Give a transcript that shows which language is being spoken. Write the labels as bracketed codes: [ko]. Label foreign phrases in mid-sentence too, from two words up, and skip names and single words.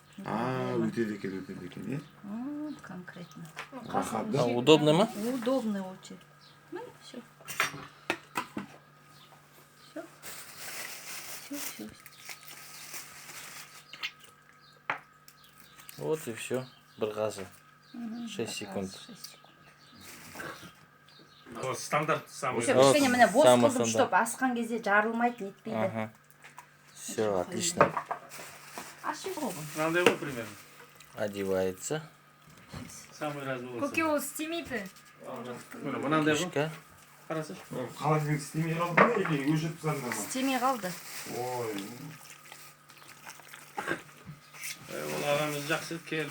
[kk] Өтеді екен, е? Конкретно. Рахат. Удобный ма? [ru] Удобный очень. Ну, все. Все. Все. Вот и все. [kk] Бір қазы. [ru] 6 секунд. Стандарт самый. [kk] Все, кішкене міне бос Самый қылдым, стандарт. чтоб асқан кезде жарылмайды, нетпейді. [ru] Ага. Все, отлично. [kk] Ашып ғой. Мынандай ғой примерно. Одевается. [ru] Самый разный [kk] болса. Көке ол істемейді. Мынандай ғой. Фишка. Қарасайшы. Холодильник істемей қалды ма или өшіріп тастадың ба? Істемей қалды. Ой. Ол ағамыз жақсы келді.